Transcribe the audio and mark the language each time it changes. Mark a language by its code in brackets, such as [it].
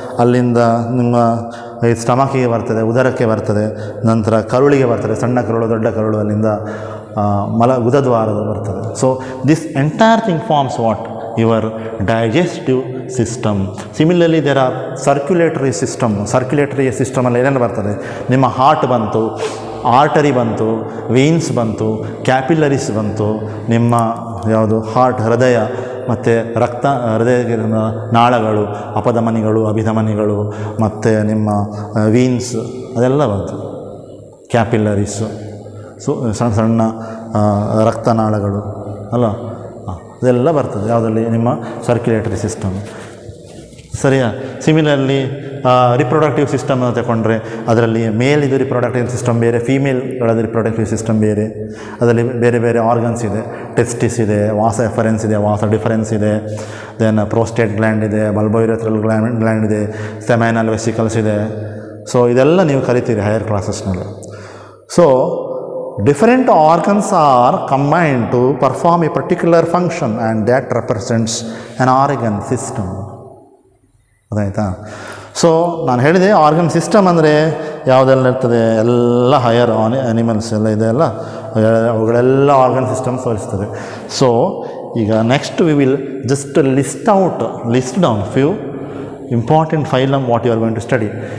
[kn] ಅಲ್ಲಿಂದ ನಿಮ್ಮ ಸ್ಟಮಕಿಗೆ ಬರ್ತದೆ, ಉದರಕ್ಕೆ ಬರ್ತದೆ, ನಂತರ ಕರುಳಿಗೆ ಬರ್ತದೆ, ಸಣ್ಣ ಕರುಳು ದೊಡ್ಡ ಕರುಳು, ಅಲ್ಲಿಂದ ಗುದದ್ವಾರದ ಬರ್ತದೆ. [en] So this entire thing forms what? your digestive system. Similarly, there are circulatory system [kn] ಅಲ್ಲಿ ಏನೇನು ಬರ್ತದೆ? ನಿಮ್ಮ ಹಾರ್ಟ್ ಬಂತು, ಆರ್ಟರಿ ಬಂತು, ವೇನ್ಸ್ ಬಂತು, ಕ್ಯಾಪಿಲರೀಸ್ ಬಂತು, ನಿಮ್ಮ ಯಾವುದು ಹಾರ್ಟ್ ಹೃದಯ ಮತ್ತು ಹೃದಯ ನಾಳಗಳು, ಅಪಧಮನಿಗಳು, ಅಭಿಧಮನಿಗಳು, ಮತ್ತು ನಿಮ್ಮ ವೀನ್ಸ್ ಅದೆಲ್ಲ ಬಂತು, ಕ್ಯಾಪಿಲರೀಸು. ಸೊ ಸಣ್ಣ ಸಣ್ಣ ರಕ್ತನಾಳಗಳು ಅಲ್ಲ, ಅದೆಲ್ಲ ಬರ್ತದೆ ಯಾವುದರಲ್ಲಿ? ನಿಮ್ಮ ಸರ್ಕ್ಯುಲೇಟರಿ ಸಿಸ್ಟಮ್. ಸರಿಯಾ? ಸಿಮಿಲರ್ಲಿ ರಿಪ್ರೊಡಕ್ಟಿವ್ ಸಿಸ್ಟಮ್ ಅಂತ ತಗೊಂಡ್ರೆ ಅದರಲ್ಲಿ ಮೇಲಿದು ರಿಪ್ರೊಡಕ್ಟಿವ್ ಸಿಸ್ಟಮ್ ಬೇರೆ, ಫೀಮೇಲ್ಗಳದ್ದು ರಿಪ್ರೊಡಕ್ಟಿವ್ ಸಿಸ್ಟಮ್ ಬೇರೆ. ಅದರಲ್ಲಿ ಬೇರೆ ಬೇರೆ ಆರ್ಗನ್ಸ್ ಇದೆ. ಟೆಸ್ಟಿಸ್ ಇದೆ, ವಾಸ ಎಫರೆನ್ಸ್ ಇದೆ, ವಾಸ ಡಿಫರೆನ್ಸ್ ಇದೆ, ದೆನ್ ಪ್ರೋಸ್ಟೇಟ್ ಗ್ಲ್ಯಾಂಡ್ ಇದೆ, ಬಲ್ಬೋಯುರೆಥ್ರಲ್ ಗ್ಲ್ಯಾಂಡ್ ಇದೆ, ಸೆಮೈನಲ್ ವೆಸಿಕಲ್ಸ್ ಇದೆ. ಸೊ ಇದೆಲ್ಲ ನೀವು ಕರಿತೀರಿ higher ಕ್ಲಾಸಸ್ನಲ್ಲಿ. [en] So different organs are combined to perform a particular function and that represents an organ system. [kn] ಅದಾಯ್ತಾ? So ನಾನು ಹೇಳಿದೆ ಆರ್ಗನ್ ಸಿಸ್ಟಮ್ ಅಂದರೆ ಯಾವುದೆಲ್ಲ ಇರ್ತದೆ, ಎಲ್ಲ ಹೈಯರ್ ಅನಿಮಲ್ಸ್ ಎಲ್ಲ ಇದೆಲ್ಲ ಅವುಗಳೆಲ್ಲ ಆರ್ಗನ್ ಸಿಸ್ಟಮ್ ತೋರಿಸ್ತದೆ. [en] So ಈಗ next we will just list down few important phylum what you are going to study.